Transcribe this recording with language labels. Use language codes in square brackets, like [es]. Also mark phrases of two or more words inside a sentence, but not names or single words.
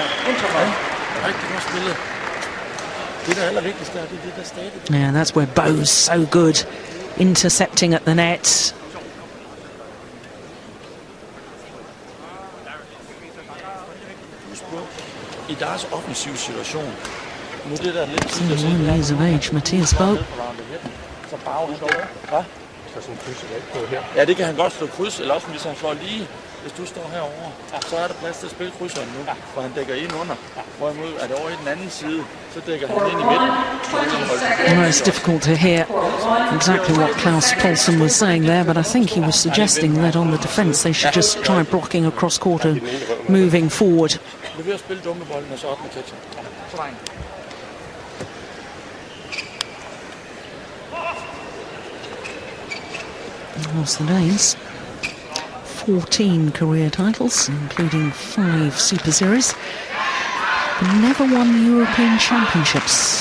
[en] Yeah, that's where Bo's so good, intercepting at the net. One years of age, Mathias Bo. [da] Ja, det kan han godt slå kryds, eller også hvis han slår lige, hvis du står herovre, så er der plads til at spille krydseren nu, for han dækker ind under. Hvorimod er det over i den anden side, så dækker han ind i midten. [en] Well, it's difficult to hear exactly what Klaus Poulsen was saying there, but I think he was suggesting that on the defence they should just try blocking across court and moving forward. [da] Det er ved at spille dummebolden og så op med catcher. [en] Whilst the Danes, 14 career titles, including 5 Super Series, but never won the European Championships.